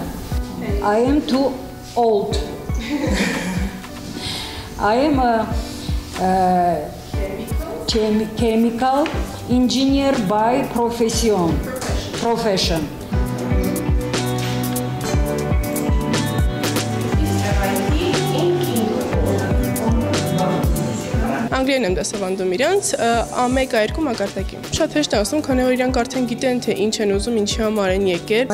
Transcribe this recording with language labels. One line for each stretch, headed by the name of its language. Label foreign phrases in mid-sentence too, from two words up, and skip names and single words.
English: I am too old. I am a chemical engineer by profession.
Armenian: Անգլիեն եմ դասավանդում իրանց, A1-A2 մակարդակի։ Շատ հեշտ է ասում, քանի որ իրանք արդեն գիտեն, թե ինչ են ուզում, ինչի համար են եկել։